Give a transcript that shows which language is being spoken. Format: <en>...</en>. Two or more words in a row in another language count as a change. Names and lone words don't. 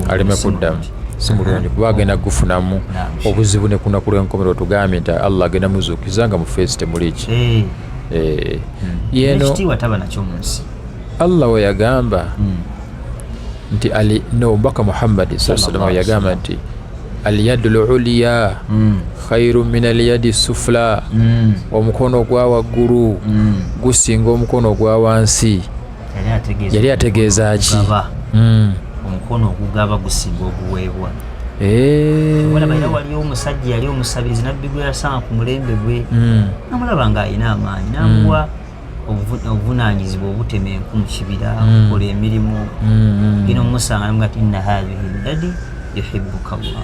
<lg>aleme kuddamu, si mulungi kuba agenda gufunamu obuzibu ne kunaku lw'enkomerero tugambye nti Allah agenda muzuukiza nga mu feesi temuli ki. Ekitiibwa taba nakyo mu nsi. Allah we yagamba nti n'omubaka Muhammad</lg> <ar>صلى الله عليه</ar> <lg>yagamba nti</lg> <ar>اليد العليا خير من اليد السفلى,</ar> <lg>omukono ogwa waggulu gusinga omukono ogwa wansi. Yali ategeeza ki? Omukono ogugaba gusinga oguweebwa. Walaba era waliyo omusajja yali omusabirizi nabbi gwe yasanga ku mulembe gwe namulaba ng'alina amaanyi n'amuwa obuvunaanyizibwa obutema enku mu kibira okukola emirimu gino omusanga namuga ati</lg> <ar>إن هذه الذي يحبك الله.</ar>